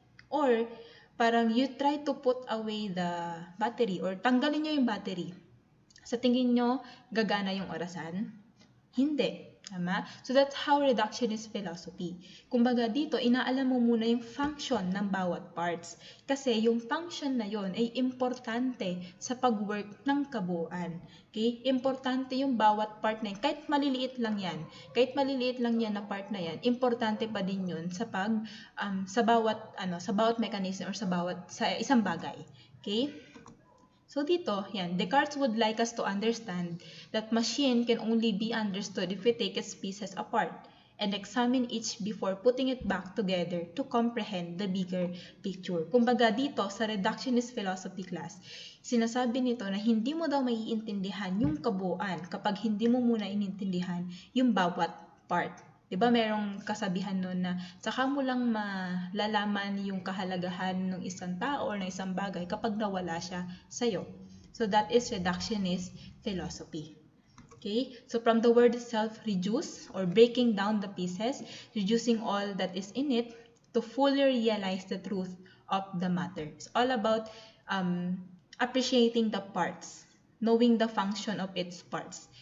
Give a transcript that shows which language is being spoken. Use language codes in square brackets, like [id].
[en] Or [tl] parang [en] you try to put away the battery or [tl] tanggalin nyo yung battery. Sa tingin nyo gagana yung orasan? Hindi. Tama? [en] So that's how reductionist philosophy. [tl] Kumbaga dito, inaalam mo muna yung function ng bawat parts. Kasi yung function na yon ay importante sa pag-work ng kabuuan. Okay? Importante yung bawat part na yun. Kahit maliliit lang yan na part na yan, importante pa din yun sa bawat mechanism or sa isang bagay. Okay? So dito, yan, [en] Descartes would like us to understand that machine can only be understood if we take its pieces apart. and examine each before putting it back together to comprehend the bigger picture. [tl] Kumbaga dito sa reductionist philosophy class, sinasabi nito na hindi mo daw maiintindihan yung kabuuan kapag hindi mo muna inintindihan yung bawat part. Diba merong kasabihan nun na saka mo lang malalaman yung kahalagahan ng isang tao or ng isang bagay kapag nawala siya sa'yo. [en] So that is reductionist philosophy. Okay, so from the word itself, reduce or breaking down the pieces, reducing all that is in it to fully realize the truth of the matter. It's all about appreciating the parts, knowing the function of its parts.